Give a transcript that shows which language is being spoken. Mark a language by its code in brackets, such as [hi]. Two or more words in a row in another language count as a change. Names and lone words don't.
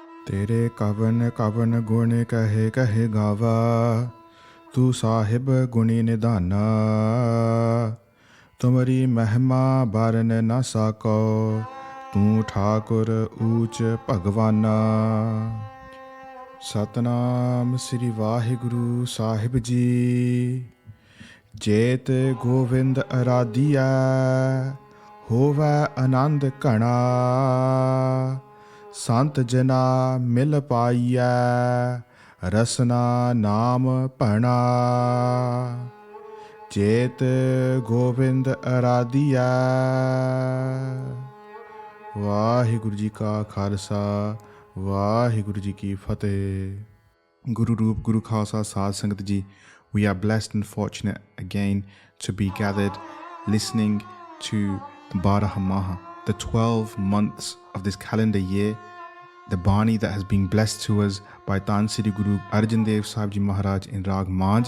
[pa] ਤੇਰੇ ਕਵਨ ਕਵਨ ਗੁਣ ਕਹੇ ਕਹੇ ਗਾਵਾ, ਤੂ ਸਾਹਿਬ ਗੁਣੀ ਨਿਧਾਨਾ। ਤੁਮ੍ਹਾਰੀ ਮਹਿਮਾ ਬਾਰਨ ਨ ਸਾਕੋ, ਤੂ ਠਾਕੁਰ ਊਚ ਭਗਵਾਨਾ। ਸਤਿਨਾਮ ਸ੍ਰੀ ਵਾਹਿਗੁਰੂ ਸਾਹਿਬ ਜੀ। ਚੇਤ ਗੋਵਿੰਦ ਅਰਾਧਿਆ, ਹੋਵੈ ਆਨੰਦ ਘਣਾ। ਸੰਤ ਜਨਾ ਮਿਲ ਪਾਇਆ, ਰਸਨਾ ਨਾਮ ਭਣਾ। ਚੇਤ ਗੋਵਿੰਦ ਅਰਾਧਿਆ। ਵਾਹਿਗੁਰੂ ਜੀ ਕਾ ਖਾਲਸਾ, ਵਾਹਿਗੁਰੂ ਜੀ ਕੀ ਫਤਹਿ। [en] Guru Roop, Guru Khalsa, Sahaj Sangat Ji, we are blessed and fortunate again to be gathered listening to Barah Maha, the 12 months of this calendar year, the bani that has been blessed to us by Tan Sri Guru Arjan Dev Ji Maharaj in Rag Manj.